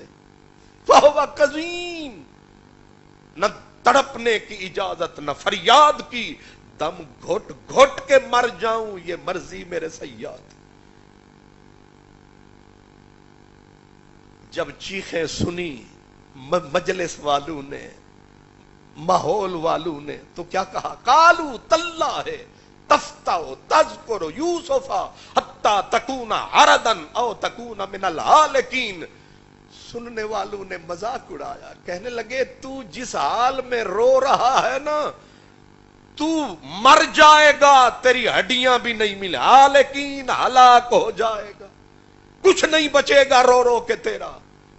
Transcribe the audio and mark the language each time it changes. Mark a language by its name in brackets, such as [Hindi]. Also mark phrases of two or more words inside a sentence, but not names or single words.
[Arabic] فہو کظیم، [Urdu] نہ تڑپنے کی اجازت نہ فریاد کی، دم گھٹ گھٹ کے مر جاؤں یہ مرضی میرے سیاد. جب چیخیں سنی مجلس والوں نے، ماحول والوں نے، تو کیا کہا؟ [Arabic] قالو تاللہ تفتح تذکر یوسف حتی تکون عرضا او تکون من الہالکین. [Urdu] سننے والوں نے مذاق اڑایا، کہنے لگے تو جس حال میں رو رہا ہے نا، تو مر جائے گا، تیری ہڈیاں بھی نہیں ملے، ہالکین ہلاک ہو جائے گا، کچھ نہیں بچے گا رو رو کے تیرا.